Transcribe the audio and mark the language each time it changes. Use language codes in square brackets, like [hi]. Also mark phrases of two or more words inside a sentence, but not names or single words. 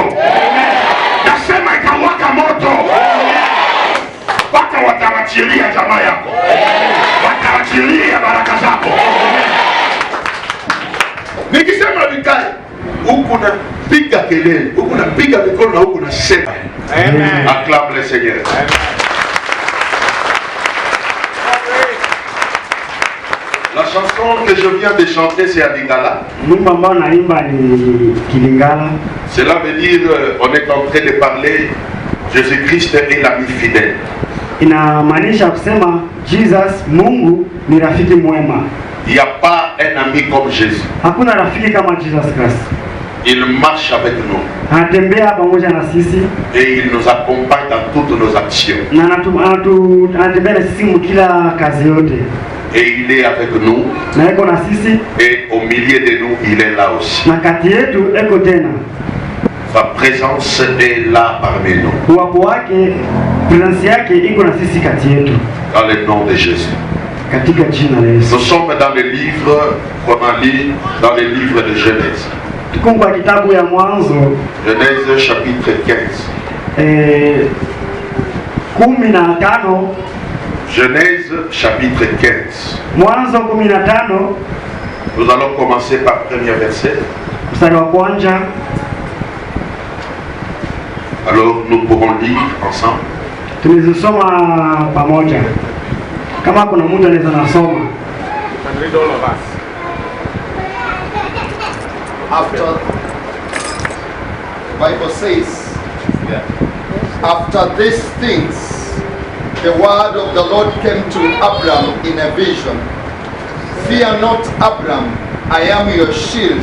[sw] Nasema itawaka moto. Mpaka watawachilia jamaa yako, watawachilia baraka zako. Nikisema vikae, huku napiga kelele, huku napiga mikono na huku nasema. [fr] Amen. Acclame le Seigneur. Amen. La chanson que je viens de chanter, c'est à Lingala. Cela veut dire, on est en train de parler, Jésus-Christ est l'ami fidèle. [sw] Inamaanisha kusema Jesus Mungu ni rafiki mwema. [fr] Il n'y a pas un ami comme Jésus. [sw] Hakuna rafiki kama Jesus Christ. [fr] Il marche avec nous. [sw] Anatembea pamoja na sisi. [fr] Et il nous accompagne dans toutes nos actions. [sw] Na anatembea na sisi kila kazi yote. [fr] Et il est avec nous. [sw] Na yuko na sisi. [fr] Et au milieu de nous, il est là aussi. [sw] Na kati yetu yuko tena. [fr] Sa présence est là parmi nous. [sw] Uwapo wake, presence yake iko na sisi kati yetu. [fr] Dans le nom de Jésus. [sw] Katika jina la Yesu. [fr] Nous sommes dans le livre qu'on a lu, dans le livre de Genèse. [sw] Tuko kwa kitabu ya Mwanzo. [fr] Genèse chapitre 15. [sw] 15. [fr] Genèse chapitre 15. [sw] Mwanzo 15. [fr] Nous allons commencer par le premier verset. [sw] Mstari wa kwanza. [fr] Alors nous pourrons lire ensemble. [sw] Tunazisoma pamoja. Kama kuna mtu anaweza nasoma. [en] Read all of us. After, Bible says, after these things, the word of the Lord came to Abram in a vision. Fear not, Abram, I am your shield.